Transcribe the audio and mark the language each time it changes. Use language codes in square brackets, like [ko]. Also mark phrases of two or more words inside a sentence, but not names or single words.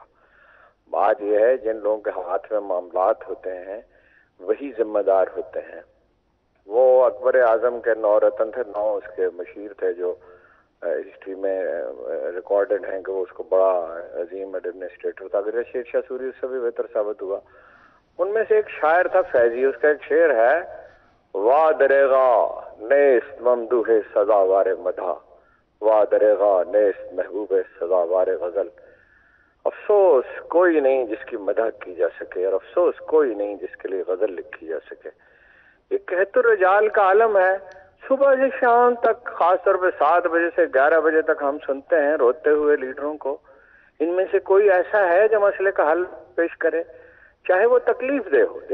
[ur] بات یہ ہے جن لوگوں کے ہاتھ میں معاملات ہوتے ہیں وہی ذمہ دار ہوتے ہیں. وہ اکبر اعظم کے 9 رتن تھے، 9 اس کے مشیر تھے جو ہسٹری میں ریکارڈڈ ہیں کہ وہ اس کو بڑا عظیم ایڈمنسٹریٹر تھا. اگر شیر شاہ سوری اس سے بھی بہتر ثابت ہوا. ان میں سے ایک شاعر تھا فیضی، اس کا ایک شعر ہے، [fa] وا دریغا نیست ممدوح سزاوار مدح، وا دریغا نیست محبوب سزاوار غزل. [ur] افسوس کوئی نہیں جس کی مدح کی جا سکے، اور افسوس کوئی نہیں جس کے لیے غزل لکھی جا سکے. یہ قحط الرجال کا عالم ہے. صبح سے شام تک، خاص طور پہ 7 بجے سے 11 بجے تک ہم سنتے ہیں روتے ہوئے لیڈروں کو. ان میں سے کوئی ایسا ہے جو مسئلے کا حل پیش کرے، چاہے وہ تکلیف دہ ہو.